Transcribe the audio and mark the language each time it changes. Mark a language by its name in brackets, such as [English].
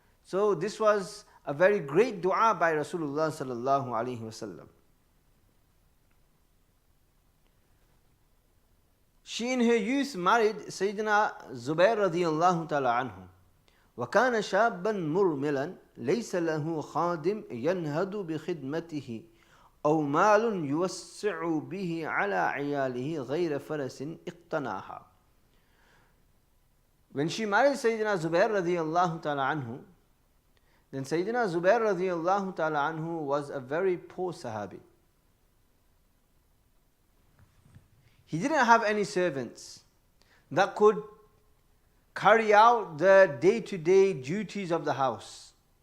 [English] So this was a very great dua by Rasulullah sallallahu alaihi wasallam. She in her youth married Sayyidina Zubair radiyallahu ta'ala anhu. [Arabic] وَكَانَ شَابًا مُرْمِلًا ليس له خادم ينهض بخدمته أو مال يوسع به على عياله غير فرس اقتناها. [English] When she married Sayyidina Zubair radiyallahu ta'ala anhu, then Sayyidina Zubair radiyallahu ta'ala anhu was a very poor Sahabi. He didn't have any servants that could carry out the day-to-day duties of the house.